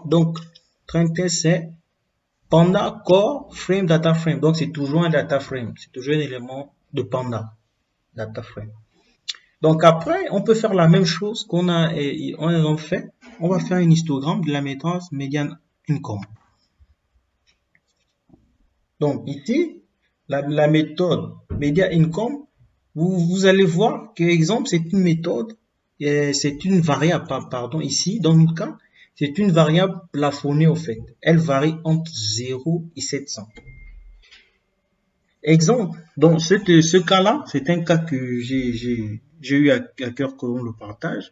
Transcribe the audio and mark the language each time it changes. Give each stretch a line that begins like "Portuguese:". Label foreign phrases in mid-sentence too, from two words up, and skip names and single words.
French: Donc,
English: train test,
French: c'est Panda Core Frame
English: Data Frame.
French: Donc, c'est toujours un
English: data frame.
French: C'est toujours un élément de Panda Data Frame. Donc, après, on peut faire la même chose qu'on a fait. On va faire un histogramme de la méthode
English: median income.
French: Donc, ici, la méthode
English: median income,
French: vous allez voir que, exemple, c'est une méthode, c'est une variable, pardon, ici, dans notre cas, c'est une variable plafonnée, au fait. Elle varie entre 0 et 700. Exemple, dans ce cas-là, c'est un cas que j'ai eu à cœur qu'on le partage.